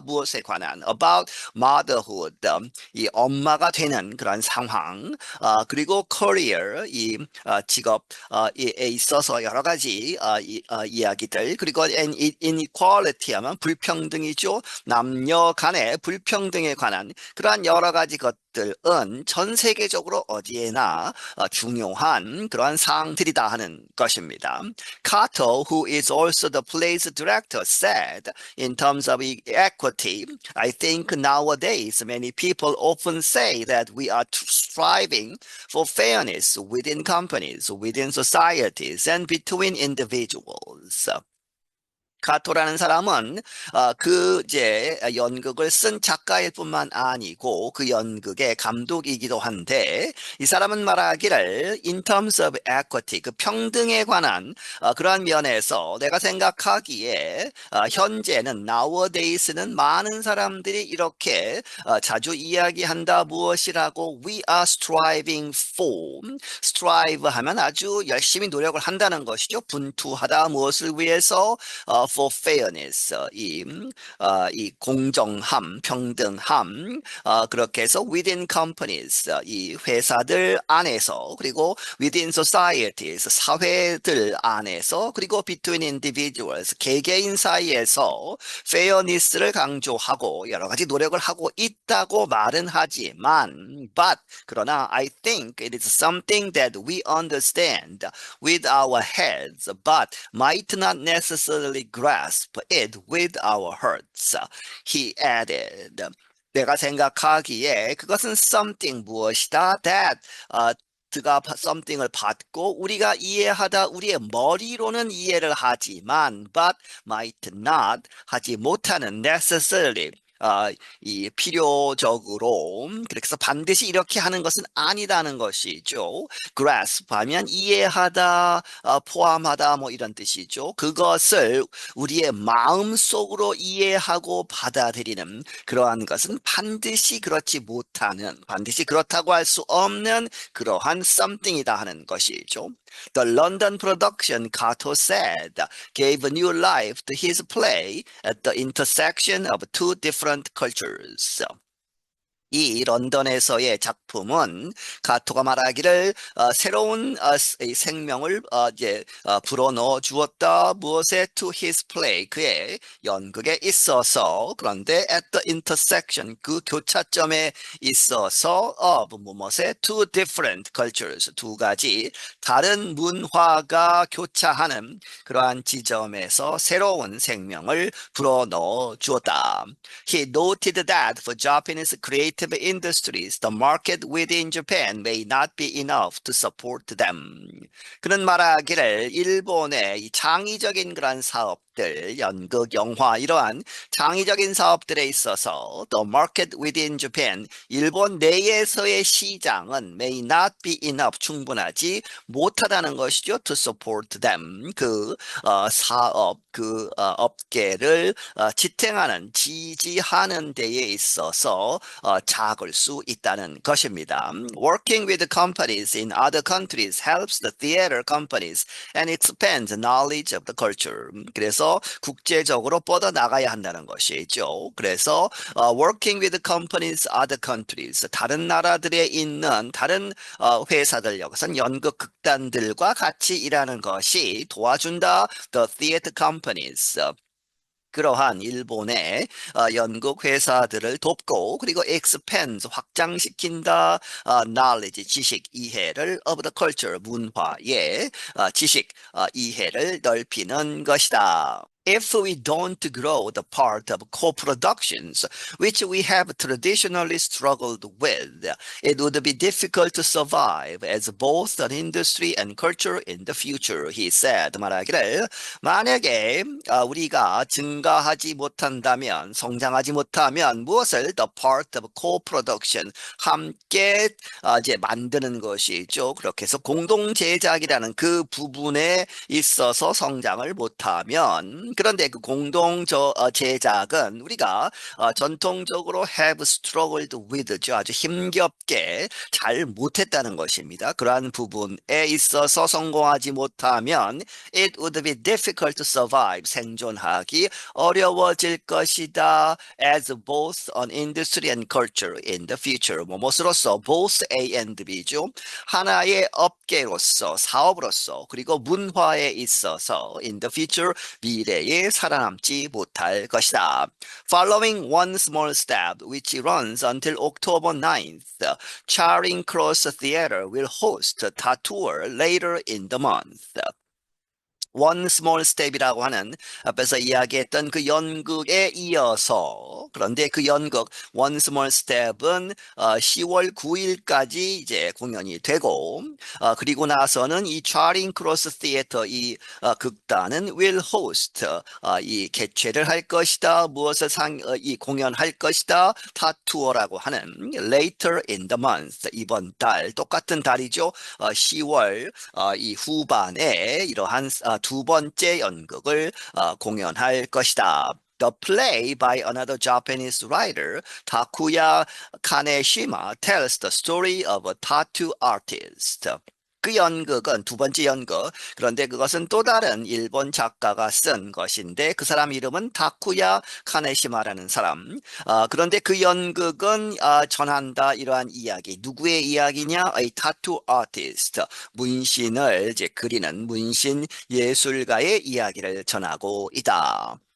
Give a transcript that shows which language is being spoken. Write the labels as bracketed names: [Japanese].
[Korean] 무엇에 관한 [English] about motherhood [Korean] 이 엄마가 되는 그런 상황 그리고 [English] career [Korean] 이 직업에 있어서 여러 가지 이야기들 그리고 [English] inequality [Korean] 하면 불평등이죠. 남녀 간의 불평등에 관한 그러한 여러 가지 것들은 전 세계적으로 어디에나 중요한 그러한 사항들이다 하는 것입니다. [English] Kato, who is also the play's director, said, in terms of equity, I think nowadays many people often say that we are striving for fairness within companies, within societies, and between individuals. [Korean] 카토라는 사람은 그 이제 연극을 쓴 작가일 뿐만 아니고 그 연극의 감독이기도 한데 이 사람은 말하기를 [English] in terms of equity [Korean] 그 평등에 관한 그러한 면에서 내가 생각하기에 현재는 [English] nowadays [Korean] 는 많은 사람들이 이렇게 자주 이야기한다 무엇이라고 [English] we are striving for strive [Korean] 하면 아주 열심히 노력을 한다는 것이죠. 분투하다 무엇을 위해서 [English] for fairness, [Korean] 이 공정함, 평등함, 그렇게 해서 [English] within companies, [Korean] 이 회사들 안에서, 그리고 [English] within societies, [Korean] 사회들 안에서, 그리고 [English] between individuals, [Korean] 개개인 사이에서 fairness를 강조하고 여러 가지 노력을 하고 있다고 말은 하지만, [English] but, [Korean] 그러나 [English] I think it is something that we understand with our heads, but might not necessarily grasp it with our hearts. He added. [Korean] 내가 생각하기에 그것은 [English] something [Korean] 무엇이다 [English] that [Korean] 그가 something을 받고 우리가 이해하다 우리의 머리로는 이해를 하지만 [English] but might not [Korean] 하지 못하는 [English] necessarily [Korean] 이 필요적으로 그렇게 해서 반드시 이렇게 하는 것은 아니다는 것이죠. [English] grasp [Korean] 하면 이해하다, 포함하다 뭐 이런 뜻이죠. 그것을 우리의 마음속으로 이해하고 받아들이는 그러한 것은 반드시 그렇지 못하는, 반드시 그렇다고 할 수 없는 그러한 something이다 하는 것이죠. [English] The London production, Kato said, gave a new life to his play at the intersection of two different cultures. [Korean] 이 런던에서의 작품은 가토가 말하기를 새로운 이 생명을 이제 불어넣어 주었다. 무엇에 [English] to his play [Korean] 그의 연극에 있어서 그런데 [English] at the intersection [Korean] 그 교차점에 있어서 of 무엇에 [English] two different cultures [Korean] 두 가지 다른 문화가 교차하는 그러한 지점에서 새로운 생명을 불어넣어 주었다. [English] He noted that for Japanese creative industries, the market within Japan may not be enough to support them. [Korean] 그는 말하기를 일본의 이 창의적인 그런 사업들, 연극, 영화 이러한 창의적인 사업들에 있어서 [English] the market within Japan, [Korean] 일본 내에서의 시장은 [English] may not be enough, [Korean] 충분하지 못하다는 것이죠. [English] to support them, [Korean] 그 사업, 그 업계를 지탱하는, 지지하는 데에 있어서 작을 수 있다는 것입니다. [English] Working with companies in other countries helps the theater companies and expands knowledge of the culture. [Korean] 그래서 국제적으로 뻗어나가야 한다는 것이죠. 그래서 [English] working with companies other countries, [Korean] 다른 나라들에 있는 다른 회사들, 여기서는 연극 극단들과 같이 일하는 것이 도와준다. [English] The theater companies. [Korean] 그러한 일본의 연극 회사들을 돕고 그리고 [English] expand [Korean] 확장시킨다 [English] knowledge [Korean] 지식 이해를 [English] of the culture [Korean] 문화의 지식 이해를 넓히는 것이다. [English] If we don't grow the part of co-productions, which we have traditionally struggled with, it would be difficult to survive as both an industry and culture in the future, he said. [Korean] 말하기를 만약에 우리가 증가하지 못한다면, 성장하지 못하면 무엇을 [English] the part of co-production, [Korean] 함께 이제 만드는 것이죠. 그렇게 해서 공동 제작이라는 그 부분에 있어서 성장을 못하면, 그런데 그 공동 제작은 우리가 전통적으로 [English] have struggled with [Korean] 죠. 아주 힘겹게 잘 못했다는 것입니다. 그러한 부분에 있어서 성공하지 못하면 [English] it would be difficult to survive. [Korean] 생존하기 어려워질 것이다. [English] As both an industry and culture in the future. [Korean] 무엇으로서 [English] both A and B [Korean] 죠. 하나의 업계로서, 사업으로서, 그리고 문화에 있어서 [English] in the future, [Korean] 미래에 살아남지 못할 것이다. [English] Following one small step, which runs until October 9th, Charing Cross Theatre will host a tour later in the month. [Korean] One Small Step이라고 하는 앞에서 이야기했던 그 연극에 이어서 그런데 그 연극 One Small Step은 10월 9일까지 이제 공연이 되고 그리고 나서는 이 Charing Cross Theatre 이 극단은 [English] will host [Korean] 이 개최를 할 것이다. 무엇을 이 공연할 것이다. 타투어라고 하는 [English] later in the month [Korean] 이번 달 똑같은 달이죠. 10월 이 후반에 이러한 두 번째 연극을 공연할 것이다. [English] The play by another Japanese writer, Takuya Kaneshima, tells the story of a tattoo artist. [Korean] 그 연극은 두 번째 연극. 그런데 그것은 또 다른 일본 작가가 쓴 것인데 그 사람 이름은 다쿠야 카네시마라는 사람. 그런데 그 연극은 전한다 이러한 이야기. 누구의 이야기냐? [English] A tattoo artist. [Korean] 문신을 이제 그리는 문신 예술가의 이야기를 전하고 있다.